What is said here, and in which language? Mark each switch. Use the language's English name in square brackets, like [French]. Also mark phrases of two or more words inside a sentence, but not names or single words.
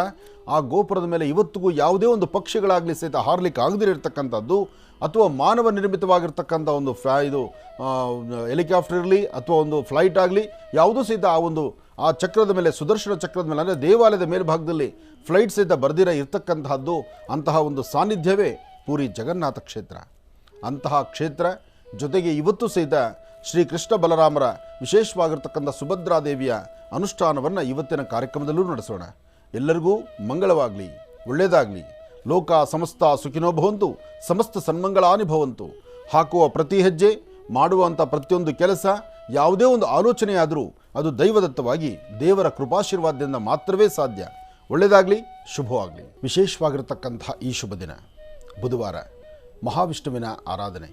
[Kannada] ಆ ಗೋಪುರದ ಮೇಲೆ ಇವತ್ತಿಗೂ ಯಾವುದೇ ಒಂದು ಪಕ್ಷಿಗಳಾಗಲಿ ಸಹಿತ ಹಾರಲಿಕ್ಕೆ ಆಗದಿರತಕ್ಕಂಥದ್ದು, ಅಥವಾ ಮಾನವ ನಿರ್ಮಿತವಾಗಿರ್ತಕ್ಕಂಥ ಒಂದು ಹೆಲಿಕಾಪ್ಟರ್ ಇರಲಿ ಅಥವಾ ಒಂದು ಫ್ಲೈಟ್ ಆಗಲಿ ಯಾವುದೂ ಸಹಿತ ಆ ಚಕ್ರದ ಮೇಲೆ, ಸುದರ್ಶನ ಚಕ್ರದ ಮೇಲೆ ಅಂದರೆ ದೇವಾಲಯದ ಮೇಲ್ಭಾಗದಲ್ಲಿ ಫ್ಲೈಟ್ ಸಹಿತ ಬರ್ದಿರ ಇರ್ತಕ್ಕಂತಹದ್ದು. ಅಂತಹ ಒಂದು ಸಾನ್ನಿಧ್ಯವೇ ಪೂರಿ ಜಗನ್ನಾಥ ಕ್ಷೇತ್ರ. ಅಂತಹ ಕ್ಷೇತ್ರ ಜೊತೆಗೆ ಇವತ್ತು ಸಹಿತ ಶ್ರೀಕೃಷ್ಣ ಬಲರಾಮರ ವಿಶೇಷವಾಗಿರ್ತಕ್ಕಂಥ ಸುಭದ್ರಾದೇವಿಯ ಅನುಷ್ಠಾನವನ್ನು ಇವತ್ತಿನ ಕಾರ್ಯಕ್ರಮದಲ್ಲೂ ನಡೆಸೋಣ. ಎಲ್ಲರಿಗೂ ಮಂಗಳವಾಗಲಿ, ಒಳ್ಳೆಯದಾಗಲಿ. [Sanskrit] ಲೋಕ ಸಮಸ್ತ ಸುಖಿನೋ ಭವಂತು, ಸಮಸ್ತ ಸನ್ಮಂಗಳಾನಿ ಭವಂತು. [Kannada] ಹಾಕುವ ಪ್ರತಿ ಹೆಜ್ಜೆ, ಮಾಡುವಂಥ ಪ್ರತಿಯೊಂದು ಕೆಲಸ, ಯಾವುದೇ ಒಂದು ಆಲೋಚನೆಯಾದರೂ ಅದು ದೈವದತ್ತವಾಗಿ ದೇವರ ಕೃಪಾಶೀರ್ವಾದದಿಂದ ಮಾತ್ರವೇ ಸಾಧ್ಯ. ಒಳ್ಳೆಯದಾಗಲಿ, ಶುಭವಾಗಲಿ. ವಿಶೇಷವಾಗಿರತಕ್ಕಂಥ ಈ ಶುಭ ದಿನ ಬುಧವಾರ, ಮಹಾವಿಷ್ಣುವಿನ ಆರಾಧನೆ.